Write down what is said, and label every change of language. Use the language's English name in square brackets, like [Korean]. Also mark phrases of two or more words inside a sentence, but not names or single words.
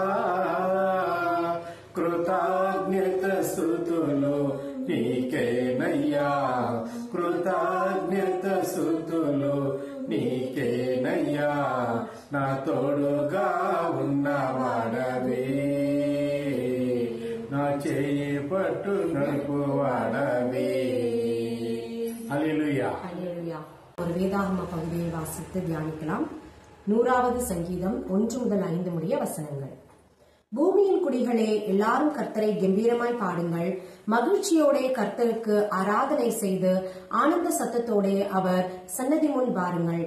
[Telugu] కృతజ్ఞత స్తుతులు నీకేనయ్యా, కృతజ్ఞత స్తుతులు నీకేనయ్యా, నా తోడుగా ఉన్నవాడ చేయి పట్టు నడుపువాడవే. హల్లెలూయా. [Tamil] ஹல்லேலூயா. ஒரு வேதாகம பகுதியை வாசித்து தியானிக்கலாம். 100வது சங்கீதம் 1 முதல் 5 முடிய வசனங்கள். பூமியின் குடிகளே, எல்லாரும் கர்த்தரை கம்பீரமாய் பாடுங்கள். மகிழ்ச்சியோட கர்த்தருக்கு ஆராதனை செய்து ஆனந்த சத்தத்தோட அவர் சன்னதி முன் வாருங்கள்.